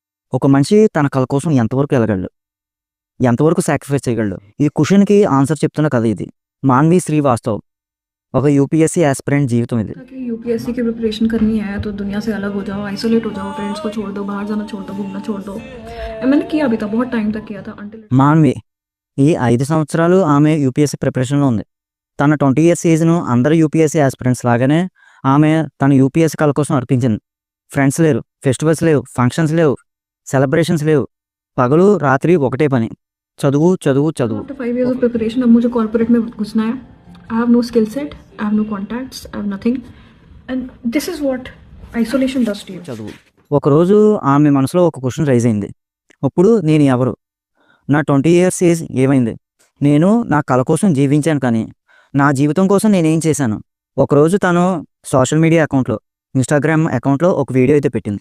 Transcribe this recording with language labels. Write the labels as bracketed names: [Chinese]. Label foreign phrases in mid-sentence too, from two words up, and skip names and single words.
[Telugu] ఒక మనిషి తన కల కోసం ఎంతవరకు ఎదగలడు? ఎంతవరకు సాక్రిఫైస్ చేయగలడు? ఈ క్వెషన్‌కి ఆన్సర్ చెప్తున్న కథ ఇది. 'మాన్వి శ్రీవాస్తవ్' ఒక [English] UPSC aspirant [Telugu] జీవితం ఇది. [Hindi] कि यूपीएससी की प्रिपरेशन करनी है तो दुनिया से अलग हो जाओ, आइसोलेट हो जाओ, फ्रेंड्स को छोड़ दो, बाहर जाना छोड़ दो, घूमना छोड़ दो। मैंने किया भी था, बहुत टाइम तक किया था अंटिल [Telugu] మాన్వి ఈ 5 సంవత్సరాలు ఆమె యూపీఎస్సీ ప్రిపరేషన్‌లో ఉంది. తన 20 [English] years age [Telugu] అందరు [English] UPSC aspirants [Telugu] లాగానే ఆమె తన యూపీఎస్సీ కల కోసం అర్పించింది. ఫ్రెండ్స్ లేరు, ఫెస్టివల్స్ లేవు, ఫంక్షన్స్ లేవు, సెలబ్రేషన్స్ లేవు. పగలు రాత్రి ఒకటే పని. చదువు, చదువు, చదువు. [English] After 5 years of preparation [Hindi] अब मुझे कॉर्पोरेट में घुसना है। [English] I have no skill set, I have no contacts, I have nothing and this is what isolation does to you. [Telugu] చదువు. ఒకరోజు ఆమె మనసులో ఒక [English] question rise [Telugu] అయింది. ఇప్పుడు నేను ఎవరు? నా 20 [English] years age [Telugu] ఏమైంది? నేను నా కల కోసం జీవించాను, కానీ నా జీవితం కోసం నేనేం చేశాను? ఒకరోజు తను [English] social media [Telugu] అకౌంట్లో, ఇన్స్టాగ్రామ్ అకౌంట్లో ఒక వీడియో అయితే పెట్టింది.